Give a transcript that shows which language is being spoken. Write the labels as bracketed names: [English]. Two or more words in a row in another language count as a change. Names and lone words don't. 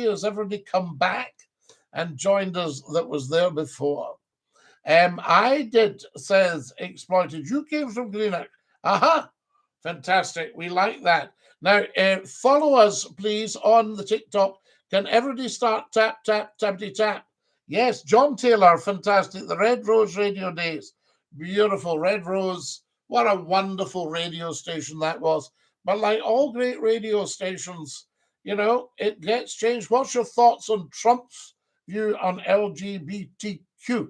[English] Has everybody come back and joined us that was there before? I did, says Exploited. You came from Greenock. Aha! Fantastic. We like that. Now, follow us, please, on the TikTok. Can everybody start tap, tap, tappity, tap? Yes, John Taylor, fantastic. The Red Rose Radio Days. Beautiful. Red Rose. What a wonderful radio station that was. But like all great radio stations, you know, it gets changed. What's your thoughts on Trump's view on LGBTQ?